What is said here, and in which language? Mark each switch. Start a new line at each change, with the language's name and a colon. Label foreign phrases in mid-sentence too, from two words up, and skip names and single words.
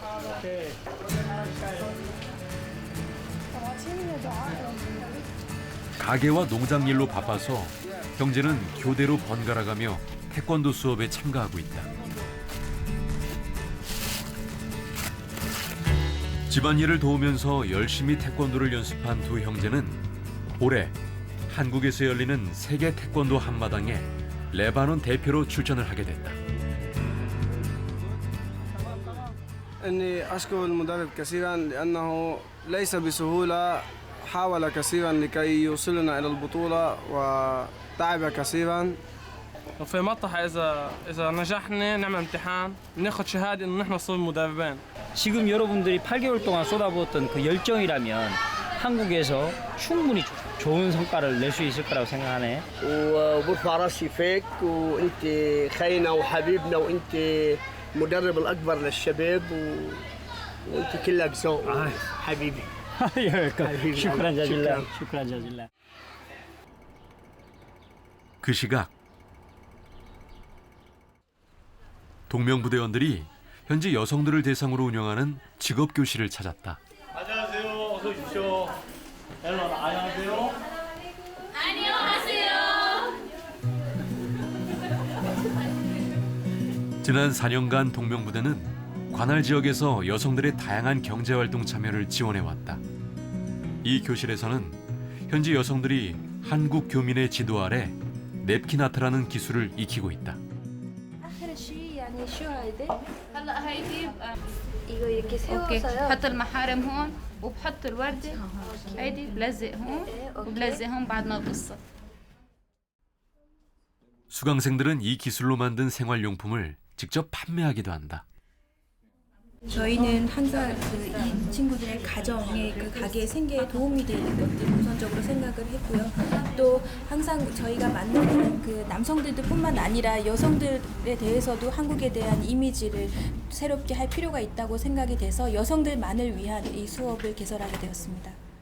Korean: 가게와 농장 일로 바빠서 형제는 교대로 번갈아가며 태권도 수업에 참가하고 있다. 집안일을 도우면서 열심히 태권도를 연습한 두 형제는 올해 한국에서 열리는 세계 태권도 한마당에 레바논 대표로 출전을 하게 됐다.
Arabic: إني أشكر المدرب كثيرا لأنه ليس بسهولة حاول كثيرا لكي يوصلنا إلى البطولة وتعب كثيرا. وفي مطرح إذا نجحنا نعمل امتحان بناخذ شهادة إنه نحن نصير مدربين.
Korean: 지금 여러분들이 8개월 동안 쏟아부었던 그 열정이라면 한국에서 충분히 좋은 성과를 낼 수 있을 거라고 생각하네.
Arabic: وبرفع راسي فيك وانت خينا وحبيبنا وانت المدرب الاكبر للشباب وانت كلك ذوق حبيبي. شكرا جزيلا. شكرا جزيلا.
Korean: 그 시각 동명부대원들이 현지 여성들을 대상으로 운영하는 직업교실을 찾았다. 안녕하세요. 어서 오십시오. 안녕하세요. 지난 4년간 동명부대는 관할 지역에서 여성들의 다양한 경제활동 참여를 지원해왔다. 이 교실에서는 현지 여성들이 한국 교민의 지도 아래 냅킨 아트라는 기술을 익히고 있다.
Arabic: هلا هيدي اوكي بحط المحارم هون وبحط الوردة هيدي بلزق هون وبلزق هون بعد ما بقصها.
Korean: 수강생들은 이 기술로 만든 생활용품을 직접 판매하기도 한다. 저희는 항상 이 친구들의 가정의 그 가게의 생계에 도움이 되는 것들 우선적으로 생각을 했고요. 또 항상 저희가 만나는 그 남성들뿐만 아니라 여성들에 대해서도 한국에 대한 이미지를 새롭게 할 필요가 있다고 생각이 돼서 여성들만을 위한 이 수업을 개설하게 되었습니다.